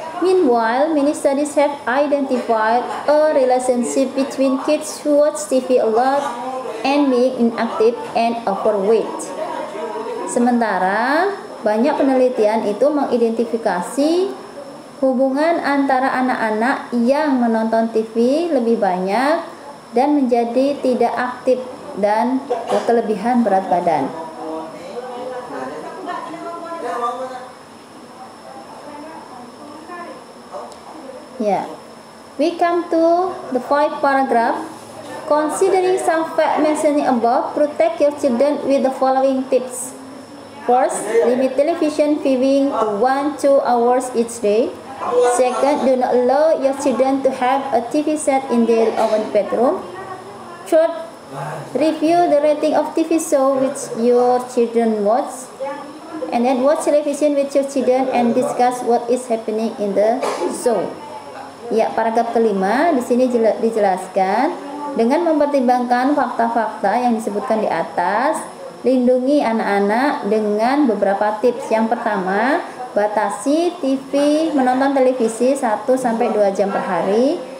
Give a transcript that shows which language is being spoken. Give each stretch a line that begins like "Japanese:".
English: Meanwhile, many studies have identified a relationship between kids who watch TV a lot and being inactive and overweight.
Indonesian: Sementara, banyak penelitian itu mengidentifikasi hubungan antara anak-anak yang menonton TV lebih banyak dan menjadi tidak aktif dan kelebihan berat badan.
English: Yeah, we come to the 5th paragraph. Considering some fact mentioned above, protect your children with the following tips. First, limit television viewing to 1-2 hours each day. Second, do not allow your children to have a TV set in their own bedroom. Third, review the rating of TV show which your children watch. And then watch television with your children and discuss what is happening in the show.
Indonesian: Ya, paragraf kelima di sini dijelaskan dengan mempertimbangkan fakta-fakta yang disebutkan di atas, lindungi anak-anak dengan beberapa tips. Yang pertama, batasi menonton televisi 1-2 jam per hari.